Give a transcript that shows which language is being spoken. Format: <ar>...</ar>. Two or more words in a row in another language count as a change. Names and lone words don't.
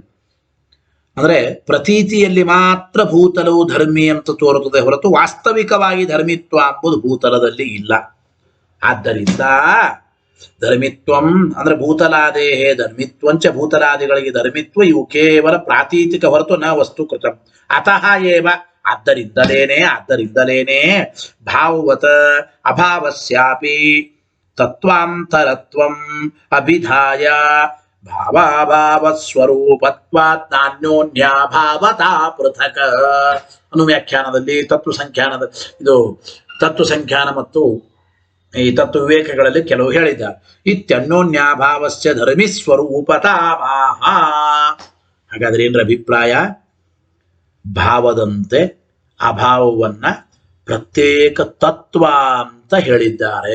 <kn>ಅಂದ್ರೆ ಪ್ರತೀತಿಯಲ್ಲಿ ಮಾತ್ರ ಭೂತಲವು ಧರ್ಮಿ ಅಂತ ತೋರುತ್ತದೆ ಹೊರತು ವಾಸ್ತವಿಕವಾಗಿ ಧರ್ಮಿತ್ವ ಎಂಬುದು ಭೂತಲದಲ್ಲಿ ಇಲ್ಲ. ಆದ್ದರಿಂದ ಧರ್ಮಿತ್ವಂ ಅಂದ್ರೆ</kn> <sa>ಭೂತಲಾದೇಹೇ ಧರ್ಮಿತ್ವಂಚ,</sa> <kn>ಭೂತಲಾದಿಗಳಿಗೆ ಧರ್ಮಿತ್ವ ಇವು ಕೇವಲ ಪ್ರಾತೀತಿಕ ಹೊರತು</kn> <sa>ನ ವಸ್ತುಕೃತ. ಅತಃ ಏವ ಆದ್ದರಿಂದಲೇನೆ ಭಾವವತ ಅಭಾವಸ್ಯಾಪಿ ತತ್ವಾಂತರತ್ವಂ ಅಭಿಧಾಯ ಭಾವಾಭಾವ ಸ್ವರೂಪತ್ವಾತ್ ನಾನ್ಯೋನ್ಯಾಭಾವತಾ ಪೃಥಕ್ ಅನು</sa> <kn>ವ್ಯಾಖ್ಯಾನದಲ್ಲಿ ತತ್ವ ಸಂಖ್ಯಾನ ಮತ್ತು ಈ ತತ್ವ ವಿವೇಕಗಳಲ್ಲಿ ಕೆಲವು ಹೇಳಿದ್ದಾರೆ.</kn> <sa>ಇತ್ಯನ್ಯೋನ್ಯಾಭಾವಸ್ಯ ಧರ್ಮಿ ಸ್ವರೂಪತಾಮಾಹ.</sa> <kn>ಹಾಗಾದ್ರೆ ಏನ್ರ ಅಭಿಪ್ರಾಯ? ಭಾವದಂತೆ ಅಭಾವವನ್ನ ಪ್ರತ್ಯೇಕ ತತ್ವ ಅಂತ ಹೇಳಿದ್ದಾರೆ.</kn>